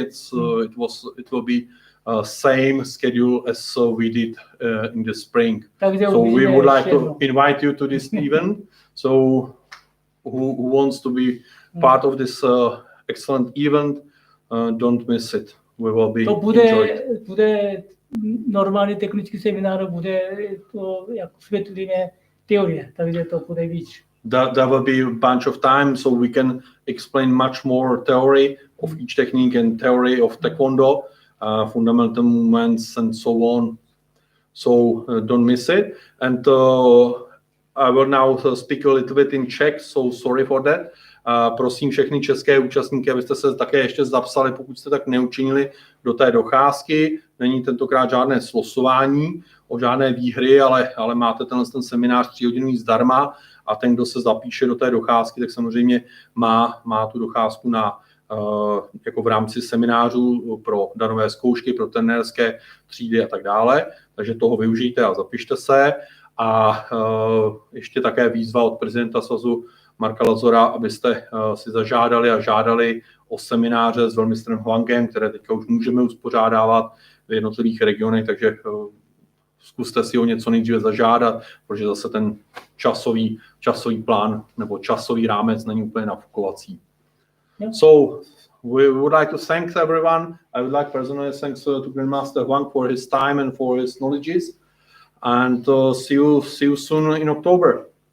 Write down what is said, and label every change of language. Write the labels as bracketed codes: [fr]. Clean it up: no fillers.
[en] It will be same schedule as we did in the spring. So we would like to invite you to this event. So who wants to be part of this excellent event, don't miss it. We will be enjoyed. [cs] bude normální technický seminář, bude to jak vysvětlíme teorie, takže to bude víc. [en] There will be a bunch of time, so we can explain much more theory of each technique and theory of Taekwondo, fundamental movements and so on. So don't miss it. And I will now speak a little bit in Czech, so sorry for that. [cs] Prosím všechny české účastníky, abyste se také ještě zapsali, pokud jste tak neučinili, do té docházky. Není tentokrát žádné slosování o žádné výhry, ale máte ten seminář 3 hodiny zdarma a ten, kdo se zapíše do té docházky, tak samozřejmě má tu docházku jako v rámci seminářů pro danové zkoušky, pro trenérské třídy a tak dále. Takže toho využijte a zapište se. A ještě také výzva od prezidenta svazu Marka Lazora, abyste si žádali o semináře s velmistrem Hwangem, které teďka už můžeme uspořádávat v jednotlivých regionech, takže zkuste si ho něco nejdříve zažádat, protože zase ten časový plán nebo časový rámec není úplně nafukovací. [en] Yeah. So we would like to thank everyone. I would like personally thanks to Grandmaster Hwang for his time and for his knowledges, and see you soon in October.